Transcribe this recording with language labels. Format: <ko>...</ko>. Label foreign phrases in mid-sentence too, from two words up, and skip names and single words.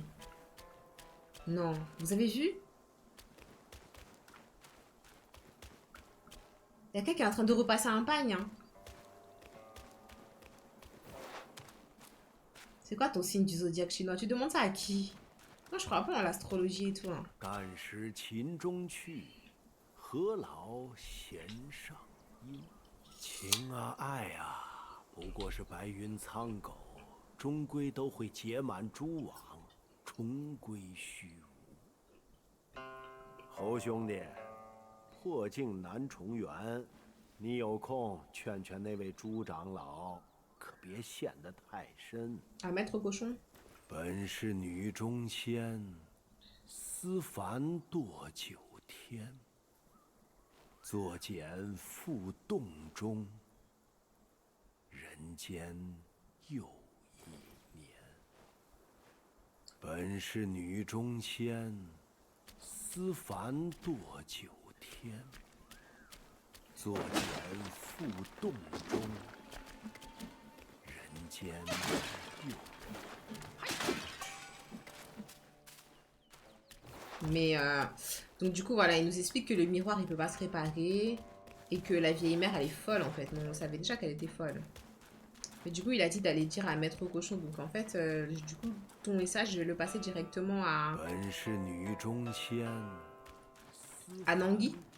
<fr>Non. Vous avez vu? Il y a quelqu'un qui est en train de repasser un pagne. Hein. C'est quoi ton signe du zodiaque chinois? Tu demandes ça à qui? Moi, je crois pas en l'astrologie et tout. Hein.</fr> <zh>干时勤中去，何劳弦上音。情啊爱啊，不过是白云苍狗，终归都会结满蛛网，重归虚无。侯兄弟，破镜难重圆，你有空劝劝那位朱长老，可别陷得太深。</zh> <fr>Ah, maître cochon.</fr> <zh>本是女中仙，思凡堕九天。作茧复洞中，人间又一年。本是女中仙，思凡堕九天。作茧复洞中，人间又。</zh> <fr>Mais donc du coup voilà, il nous explique que le miroir il peut pas se réparer et que la vieille mère elle est folle en fait. On savait déjà qu'elle était folle. Mais du coup il a dit d'aller dire à Maître Cochon. Donc en fait du coup ton message je vais le passer directement à Nangui.</fr>